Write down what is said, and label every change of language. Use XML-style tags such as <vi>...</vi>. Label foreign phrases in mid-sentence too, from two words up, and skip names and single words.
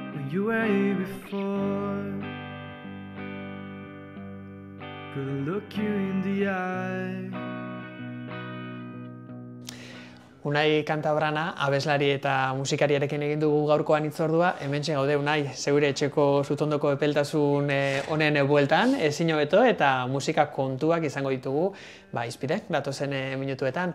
<en>you were here before. Could look you in the eye.</en> <eu>Unai Kantabrana, abeslari eta musikariarekin egin dugu gaurkoan hitzordua. Hementxe gaude, Unai, zeure etxeko zutondoko epeltasun honen bueltan, ezin hobeto eta musika kontuak izango ditugu, izpide, datozen minutuetan.</eu>